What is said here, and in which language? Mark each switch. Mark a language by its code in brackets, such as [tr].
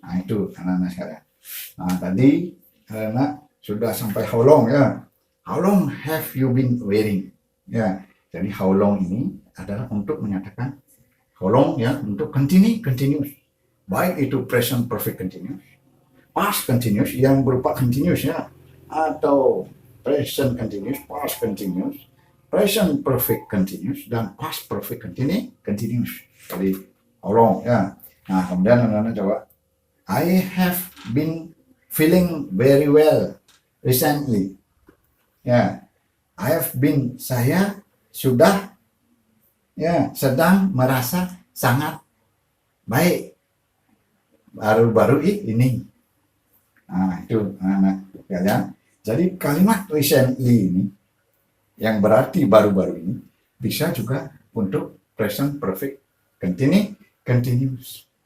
[id] Nah, itu anak-anak sekalian. Nah, tadi anak sudah sampai how long ya. [en] How long have you been waiting? [id] Ya, jadi how long ini adalah untuk menyatakan how long ya, untuk continuous. Baik itu present perfect continuous, past continuous yang berupa continuous ya, atau present continuous, past continuous, present perfect continuous dan past perfect continuous. Jadi tolong ya. Nah, kemudian anak-anak coba, [en] I have been feeling very well recently. [id] Ya, [en] I have been, [id] saya sudah ya sedang merasa sangat baik baru-baru ini. Nah, itu anak-anak kalian. Jadi kalimat recently ini yang berarti baru-baru ini bisa juga untuk present perfect continuous.